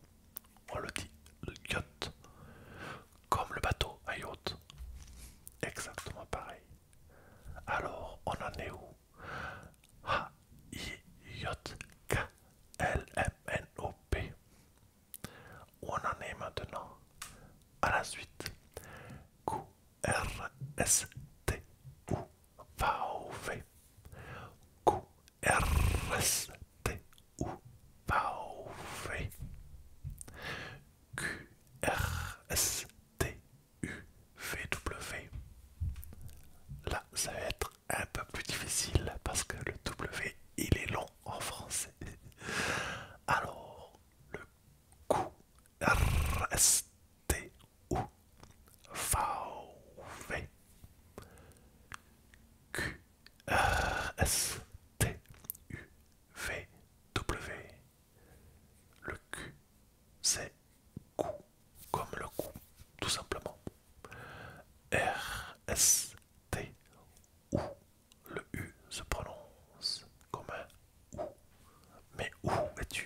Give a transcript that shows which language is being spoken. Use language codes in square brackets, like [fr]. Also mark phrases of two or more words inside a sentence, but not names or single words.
[fr] On le dit yacht, comme le bateau à yacht. Exactement pareil. Alors, on en est où? H, I, J, K, L, M, N, O, P. Où on en est maintenant? À la suite. Q, R, S, T, U, V, O, V. Q, R, S, T, U, V, O, V. Q, R, S, T, U, V, W. Là, ça va être un peu plus difficile parce que le W, il est long en français. Alors, le Q, R, S, T, U, V, V. Q, R, S, T, U, V, W. Le Q, c'est Q, comme le coup, tout simplement. R, S, T, U. Le U se prononce comme un OU. Mais où es-tu?